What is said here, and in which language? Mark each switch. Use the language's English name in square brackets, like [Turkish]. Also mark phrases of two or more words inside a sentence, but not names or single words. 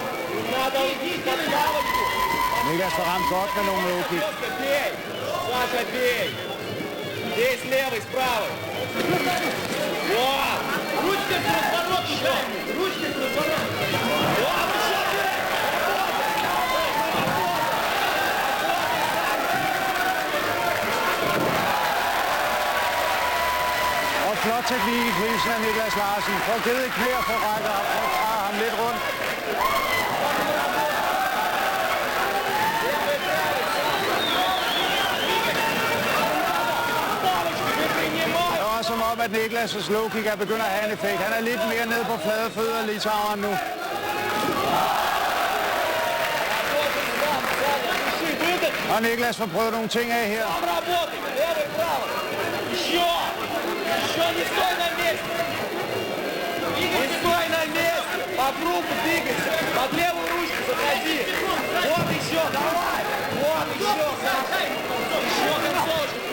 [Danish] Niklas får ramt godt med nogle lågkick. [Russian] Саша, бей! Бей с левой, с правой! Вот! Ручкой в разворот еще! Ручкой в разворот! Вот, еще бей! [Danish] Og flot teknik i clinchen af Niklas Larsen. Får givet et knæ og får rækket op og tager ham lidt rundt. Som om, at Niklas' lowkick er begyndt at have en effekt. Han er lidt mere nede på flade fødder, Litaueren nu. Og Niklas får prøvet nogle ting af her. [Russian] Попробуй двигайся. Под левую ручку заходи. Вот еще, давай. Вот еще, Саша. Еще концовочку.